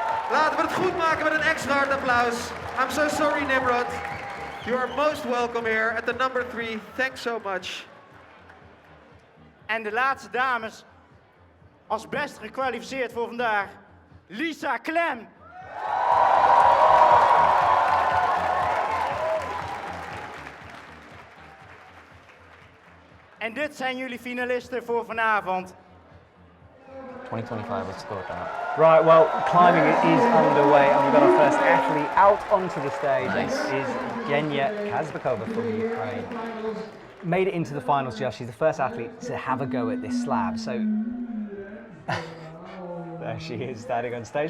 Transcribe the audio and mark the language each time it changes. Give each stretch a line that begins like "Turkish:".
Dutch: Laten we het goed maken met een extra hard applaus.
English: I'm so sorry, Nimrod. You are most welcome here at the number 3. Thanks so much.
Dutch: En de laatste dames, als best gekwalificeerd voor vandaag, Lisa Klem. En dit zijn jullie finalisten voor vanavond.
English: 2025, let's go with that. Right, well, climbing is underway, and we've got our first athlete out onto the stage. Nice. This is Genya Kazbakova from Ukraine. Made it into the finals, Josh. She's the first athlete to have a go at this slab. So there she is, standing on stage.